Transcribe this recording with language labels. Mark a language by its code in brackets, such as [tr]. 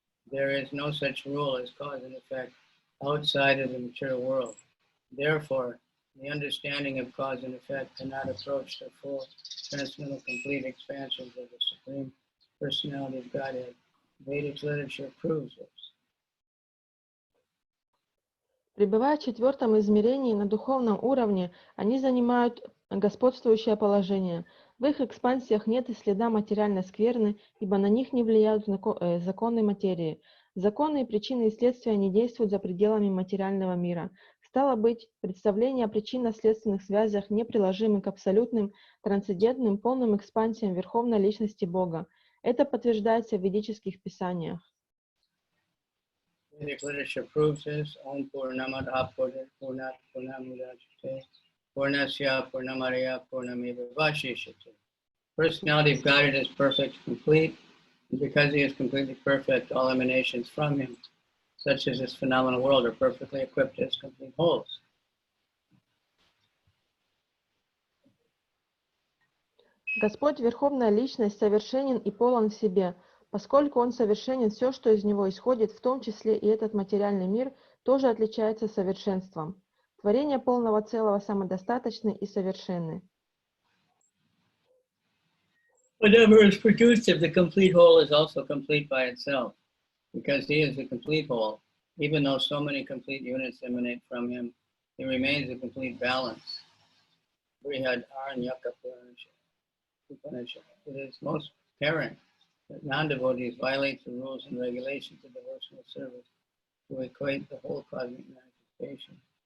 [en] There is no such rule as cause and effect outside of the material world. Therefore, the understanding of cause and effect cannot approach the full, transcendental, complete expansions of the Supreme Personality of Godhead. Vedic literature proves this. [ru] Пребывая в четвертом измерении на духовном уровне, они занимают господствующее положение. В их экспансиях нет и следа материальной скверны, ибо на них не влияют законы материи. Законы, причины и следствия не действуют за пределами материального мира. Стало быть, представление о причинно-следственных связях неприложимы к абсолютным, трансцендентным, полным экспансиям Верховной Личности Бога. Это подтверждается в ведических писаниях. [en] Vedic literature proves this. [sa] Om Purnamada Purnat Purnamudachate Purnasya Purnamaraya Purnameva Vashishate. [en] Personality of Godhead is perfect, complete, and because he is completely perfect, all emanations from him, such as this phenomenal world, are perfectly equipped as complete wholes. [ru] Господь, Верховная Личность, совершенен и полон в себе. Поскольку Он совершенен, все, что из Него исходит, в том числе и этот материальный мир, тоже отличается совершенством. Творения полного целого самодостаточны и совершенны. [en] Whatever is produced of the complete whole is also complete by itself, because he is the complete whole. Even though so many complete units emanate from him, he remains a complete balance. Brihad Aranyaka Upanishad. It is most apparent that non-devotees violate the rules and regulations of devotional service to equate the whole cosmic manifestation.